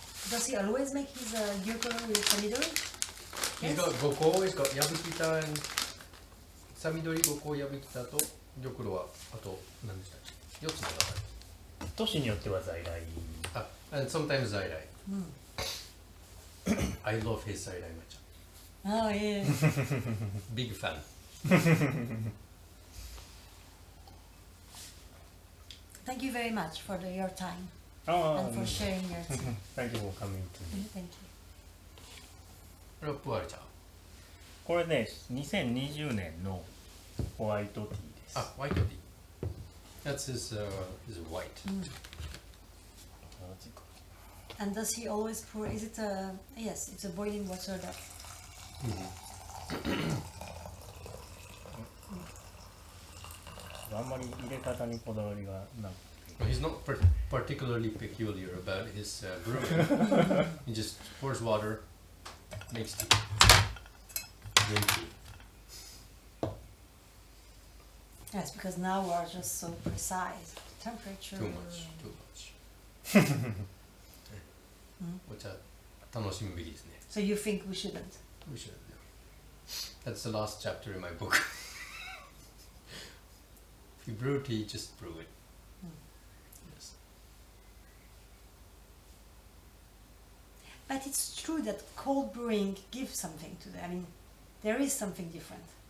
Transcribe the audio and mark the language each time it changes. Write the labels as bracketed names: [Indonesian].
[English] Does he always make his gyokuro with samidori? He's got [Japanese] 5個、 [English] he's got [Japanese] ヤブキタ and サミドリ5個、ヤブキタと玉露はあと何でしたっけ？4つの中で。都市によっては在来。 [English] and sometimes 在来。 I love his 在来抹茶。 Oh, yeah. Big fan. Thank you very much for your time あ and for sharing your tea. Thank you for coming to me. Thank you. [Japanese] これはプアル茶。これね、2020年のホワイトティーです。 [English] ホワイトティー。That's his white. And does he always pour? Is it a yes? It's a boiling water that. [Japanese] あんまり入れ方にこだわりがなくて。 [English] He's not particularly peculiar about his brewing. He just pours water, makes tea, drink tea. Yes, because now we are just so precise. Temperature. Too much. [Japanese] お茶楽しむべきですね。 [English] So you think we shouldn't? We should. That's the last chapter in my book. If you brew tea, just brew it. Yes. But it's true that cold brewing gives something to them. I mean, there is something different.